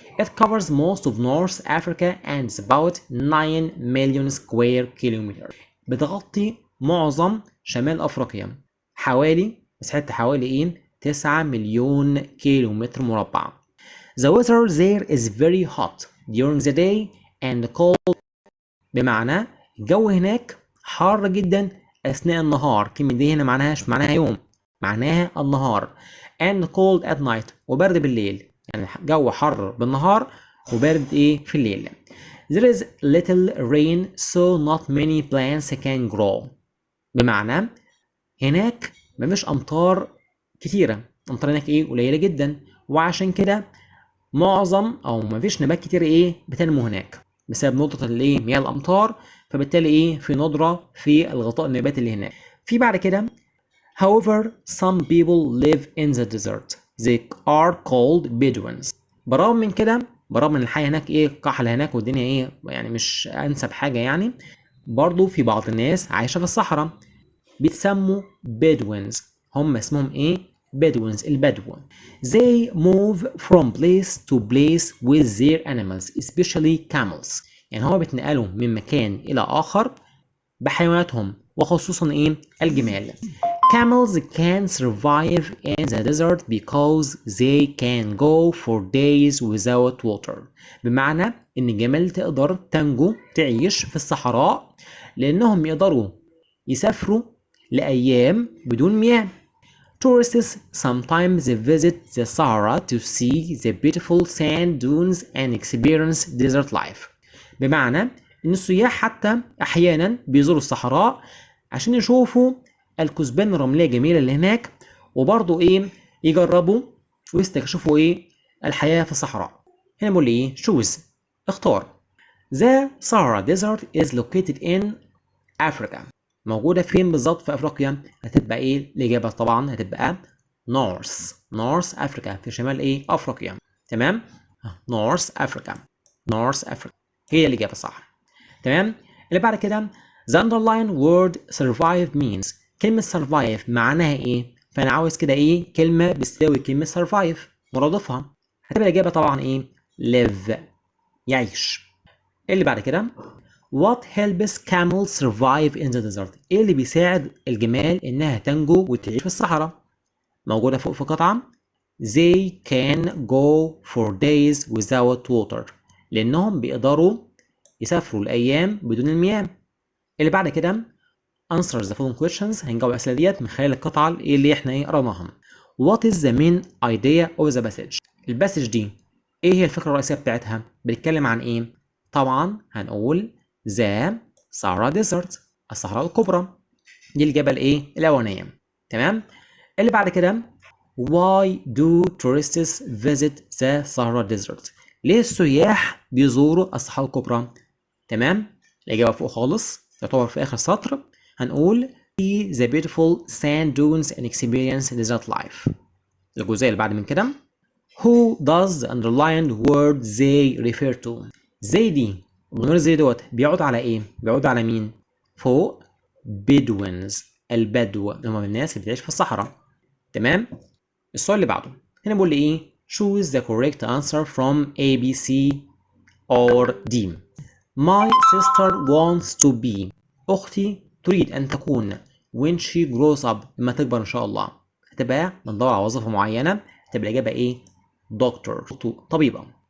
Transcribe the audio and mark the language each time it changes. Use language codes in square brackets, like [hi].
[en] It covers most of North Africa and is about 9 million square kilometers، [ar] بتغطي معظم شمال أفريقيا، مساحتها حوالي إيه 9 مليون كيلومتر مربع. [en] The weather there is very hot during the day and cold، [ar] بمعنى الجو هناك حار جدا أثناء النهار. كلمة دي هنا معناها يوم، معناها النهار. [en] and cold at night، [ar] وبرد بالليل، يعني جو حر بالنهار وبرد إيه في الليل. [en] There is little rain so not many plants can grow، [ar] بمعنى هناك مفيش أمطار كتيرة، أمطار هناك إيه قليلة جدا، وعشان كده معظم او مفيش نبات كتير ايه بتنمو هناك بسبب ندرة الايه مياه الامطار، فبالتالي ايه في ندرة في الغطاء النباتي اللي هناك. في بعد كده [en] however some people live in the desert they are called Bedouins، [ar] برغم من كده برغم ان الحياة هناك ايه قحلة هناك والدنيا ايه يعني مش انسب حاجة يعني، برضو في بعض الناس عايشة في الصحراء بيتسموا Bedouins، هم اسمهم ايه Bedouins البدو. [en] They move from place to place with their animals especially camels، [ar] يعني هما بيتنقلوا من مكان إلى آخر بحيواناتهم وخصوصا ايه الجمال. [en] Camels can survive in the desert because they can go for days without water. [ar] بمعنى ان الجمال تقدر تنجو تعيش في الصحراء لانهم يقدروا يسافروا لايام بدون مياه. [en] Tourists sometimes visit the Sahara to see the beautiful sand dunes and experience desert life. [ar] بمعنى ان السياح حتى احيانا بيزوروا الصحراء عشان يشوفوا الكثبان الرمليه الجميله اللي هناك، وبرضه ايه يجربوا ويستكشفوا ايه الحياه في الصحراء. هنا بقول ايه choose اختار. [en] The Sahara Desert is located in Africa. [ar] موجودة فين بالظبط في أفريقيا؟ هتبقى إيه؟ الإجابة طبعا هتبقى North أفريقيا، في شمال إيه؟ أفريقيا. تمام؟ North أفريقيا هي الإجابة صح. تمام؟ اللي بعد كده [en] the underlined word survive means. [ar] كلمة survive معناها إيه؟ فأنا عاوز كده إيه؟ كلمة بتساوي كلمة survive مرادفها. هتبقى الإجابة طبعا إيه؟ live يعيش. اللي بعد كده [en] What helps camels survive in the desert؟ [ar] ايه اللي بيساعد الجمال انها تنجو وتعيش في الصحراء؟ موجودة فوق في القطعة. [en] They can go for days without water. [ar] لانهم بيقدروا يسافروا الايام بدون المياه. اللي بعد كده [en] answer the following questions. [ar] هنجاوب الاسئله ديت من خلال القطعة اللي احنا قرأناها. [en] What is the main idea of the passage؟ [ar] الباسج دي ايه هي الفكرة الرئيسية بتاعتها؟ بتتكلم عن ايه؟ طبعا هنقول [en] The Sahara Desert [ar] الصحراء الكبرى. دي الإجابة الإيه؟ الأولانية. تمام؟ اللي بعد كده [en] Why do tourists visit the Sahara Desert؟ [ar] ليه السياح بيزوروا الصحراء الكبرى؟ تمام؟ الإجابة فوق خالص تعتبر في آخر سطر. [en] هنقول See the beautiful sand dunes and experience desert life. [ar] الجزئية اللي بعد من كده [en] Who does the underlined word they refer to؟ [ar] زي دي ونور زي دوت بيعود على ايه؟ بيعود على مين؟ فوق Bedouins البدو اللي هم الناس اللي بتعيش في الصحراء. تمام؟ السؤال اللي بعده هنا بيقول لي ايه؟ [en] choose the correct answer from A, B, C or D. My sister wants to be. [ar] أختي تريد أن تكون [en] when she grows up [ar] لما تكبر إن شاء الله. هتبقى بندور على وظيفة معينة. هتبقى الإجابة إيه؟ doctor طبيبة.